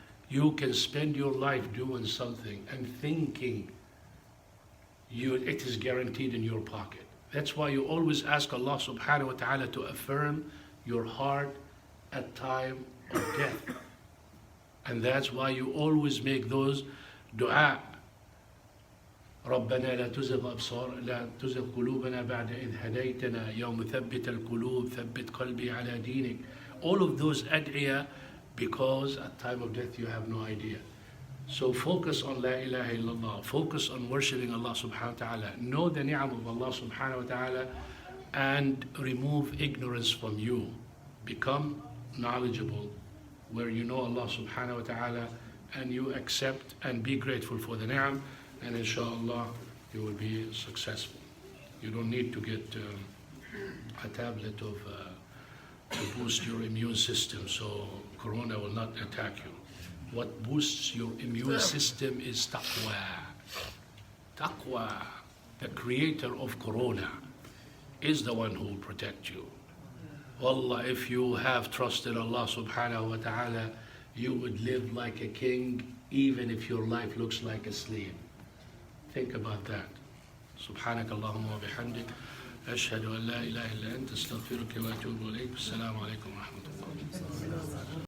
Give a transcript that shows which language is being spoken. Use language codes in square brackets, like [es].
[en] You can spend your life doing something and thinking it is guaranteed in your pocket. That's why you always ask Allah subhanahu wa ta'ala to affirm your heart at time of death. And that's why you always make those dua. [ar] ربنا لا تزغ قلوبنا بعد إذ هديتنا يوم ثبت القلوب ثبت قلبي على دينك. [en] All of those ad'iyah, because at time of death you have no idea. So focus on La ilaha illallah, focus on worshipping Allah subhanahu wa ta'ala, know the ni'am of Allah subhanahu wa ta'ala, and remove ignorance from you. Become knowledgeable where you know Allah subhanahu wa ta'ala and you accept and be grateful for the ni'am, and inshallah you will be successful. You don't need to get a tablet to boost your immune system so corona will not attack you. What boosts your immune system is Taqwa. Taqwa, the creator of corona, is the one who will protect you. Wallah, if you have trusted Allah subhanahu wa ta'ala, you would live like a king even if your life looks like a slave. Think about that. [ar] سبحانك اللهم وبحمدك أشهد أن لا إله إلا أنت أستغفرك وأتوب إليك. السلام عليكم ورحمة الله.